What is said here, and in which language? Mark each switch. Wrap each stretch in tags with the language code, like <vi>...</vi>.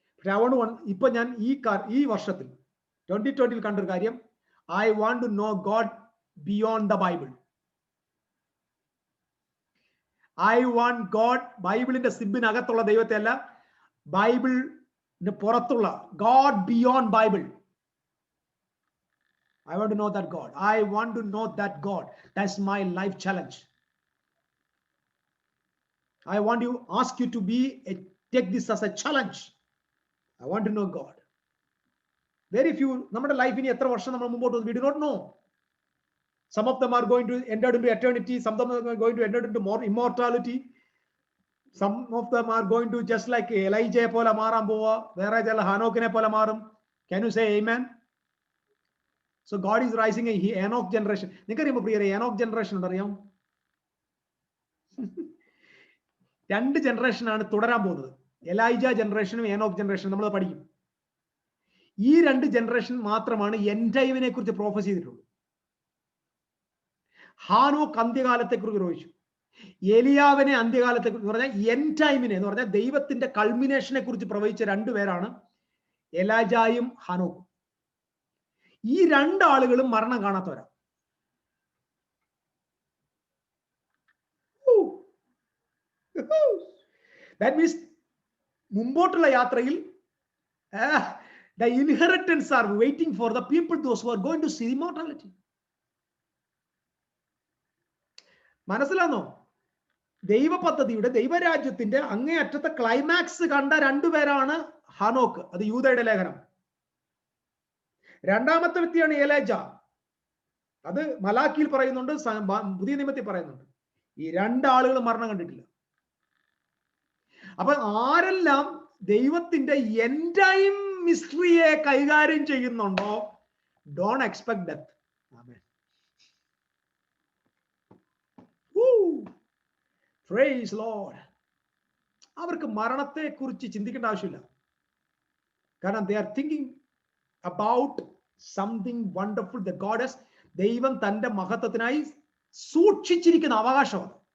<ml>പക്ഷെ അതുകൊണ്ട് ഇപ്പൊ ഞാൻ ഈ വർഷത്തിൽ 2020 കണ്ടൊരു കാര്യം,</ml> <en>I want to know God beyond the Bible. I want God,</en> <ml>ബൈബിളിന്റെ സിബിനകത്തുള്ള ദൈവത്തെ അല്ല, ബൈബിളിന് പുറത്തുള്ള God beyond Bible.</ml> <en>I want to know that God. I want to know that God. That's my life challenge. I want to ask you to take this as a challenge. I want to know God. Very few,</en> <ml>നമ്മുടെ ലൈഫിന് എത്ര വർഷം നമ്മൾ മുമ്പോട്ട് പോകും,</ml> <en>we do not know. Some of them are going to enter into eternity. Some of them are going to enter into more immortality. Some of them are going to just like Elijah</en> <ml>പോലെ മാറാൻ പോവാ, വേറെ ചില ഹാനോക്കിനെ പോലെ മാറും.</ml> <en>Can you say amen? So God is rising a Enoch generation.</en> <ml>നിങ്ങൾക്കറിയുമ്പോൾ പ്രിയരെ Enoch generation ഉണ്ടറിയാം? 2 ജനറേഷനാണ് തുടരാൻ പോകുന്നത്. എലൈജ ജനറേഷനും Enoch ജനറേഷനും നമ്മൾ പഠിക്കും. ഈ 2 ജനറേഷൻ മാത്രമാണ് എൻഡ് ടൈമിനെ കുറിച്ച് പ്രോഫസ് ചെയ്തിട്ടുള്ളൂ. ഹാനോക്ക് അന്ത്യകാലത്തെ കുറിച്ച് പ്രവചിച്ചു. എലിയാവിനെ അന്ത്യകാലത്തെ കുറിച്ച് പറഞ്ഞാൽ എൻഡ് ടൈമിനെ എന്ന് പറഞ്ഞാൽ ദൈവത്തിന്റെ കൾമിനേഷനെ കുറിച്ച് പ്രവചിച്ച 2 പേരാണ് എലൈജയും ഹാനോക്കും. ഈ 2 ആളുകളും മരണം കാണാത്തവരാ.</ml> <en>That means</en> <ml>മുമ്പോട്ടുള്ള യാത്രയിൽ</ml> <en>the inheritance are waiting for the people, those who are going to see immortality.</en> <ml>മനസ്സിലാണോ? ദൈവ പദ്ധതിയുടെ, ദൈവരാജ്യത്തിന്റെ അങ്ങേയറ്റത്തെ ക്ലൈമാക്സ് കണ്ട 2 പേരാണ് ഹാനോക്ക്. അത് യൂദയുടെ ലേഖനം. രണ്ടാമത്തെ വ്യക്തിയാണ് എലൈജ. അത് മലാക്കിയിൽ പറയുന്നുണ്ട്, പുതിയ നിയമത്തിൽ പറയുന്നുണ്ട്. ഈ രണ്ടാളുകൾ മരണം കണ്ടിട്ടില്ല. അപ്പൊ ആരെല്ലാം ദൈവത്തിന്റെ എൻഡ് ടൈം മിസ്റ്ററിയെ കൈകാര്യം ചെയ്യുന്നുണ്ടോ,</ml> <en>Don't expect death.</en> <ml>Amen.</ml> <en>Praise Lord.</en> <ml>അവർക്ക് മരണത്തെ കുറിച്ച് ചിന്തിക്കേണ്ട ആവശ്യമില്ല. കാരണം</ml> <en>they are thinking about something wonderful that God has,</en> <ml>ദൈവം തന്റെ മഹത്വത്തിനായി സൂക്ഷിച്ചിരിക്കുന്ന അവകാശമാണ്.</ml>